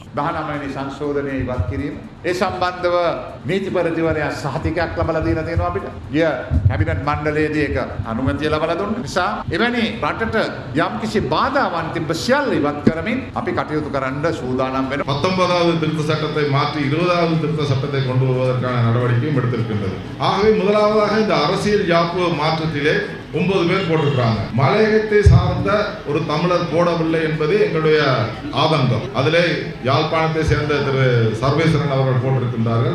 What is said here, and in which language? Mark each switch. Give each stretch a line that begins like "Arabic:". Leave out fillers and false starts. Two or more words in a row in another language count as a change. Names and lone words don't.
Sinhala: 19 වෙනි සංශෝධනය ඉවත් කිරීම ඒ සම්බන්ධව නීතිපරිදිවරයා සහතිකයක් ලබලා දීලා තියෙනවා අපිට. ගිය කැබිනට් මණ්ඩලයේදී ඒක අනුමැතිය ලබලා දුන්න නිසා එවැනි රටට යම්කිසි බාධාවන් තිබ්බ සියල්ල ඉවත් කරමින් අපි කටයුතු කරන්න சூதாනම් වෙනවා.
Tamil: 19வது திருத்த சட்டத்தை மாற்றி 20வது திருத்த சட்டத்தை கொண்டு வருவதற்கான நடவடிக்கையும் எடுத்திருக்கின்றது. ஆகவே முதலாவதாக இந்த அரசியல் யாப்பு மாற்றத்திலே 9 பேர் போட்டிருக்கிறாங்க. மலையகத்தை சார்ந்த ஒரு தமிழர் போடவில்லை என்பது எங்களுடைய ஆதங்கம். அதிலே யாழ்ப்பாணத்தை சேர்ந்த திரு சர்வேஸ்வரன் அவர்கள் போட்டிருக்கின்றார்கள்.